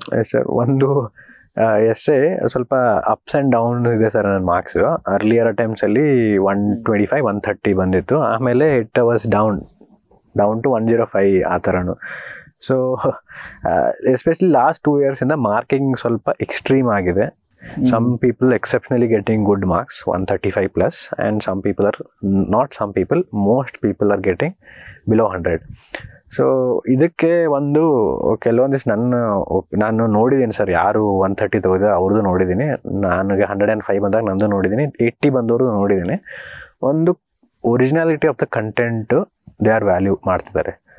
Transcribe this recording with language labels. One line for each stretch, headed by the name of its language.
Kannada: Sir, ಒಂದು essay ಸ್ವಲ್ಪ ups and down ಇದೆ ಸರ್ ನನ್ನ ಮಾರ್ಕ್ಸು. ಅರ್ಲಿಯರ್ ಅಟೆಂಪ್ಟ್ಸಲ್ಲಿ 125, 130 ಬಂದಿತ್ತು.
English: ಆಮೇಲೆ it was down to 105 ಆ ಥರನು.
Kannada: ಸೊ ಎಸ್ಪೆಷಲಿ ಲಾಸ್ಟ್ 2 yearsಯಿಂದ ಮಾರ್ಕಿಂಗ್ ಸ್ವಲ್ಪ ಎಕ್ಸ್ಟ್ರೀಮ್ ಆಗಿದೆ.
English: Some people exceptionally getting good marks, 135 plus, and some people are not. Some people, most people are getting below 100.
Kannada: So ಇದಕ್ಕೆ ಒಂದು ಕೆಲವೊಂದಿಷ್ಟು ನಾನು ನೋಡಿದ್ದೀನಿ ಸರ್, ಯಾರು 130 ತಗೋದ್ರೆ ಅವ್ರದ್ದು ನೋಡಿದ್ದೀನಿ, ನನಗೆ 105 ಬಂದಾಗ ನಂದು ನೋಡಿದ್ದೀನಿ, 80 ಬಂದವ್ರದ್ದು ನೋಡಿದ್ದೀನಿ. ಒಂದು
English: originality of the content they are
Kannada: value ಮಾಡ್ತಿದ್ದಾರೆ.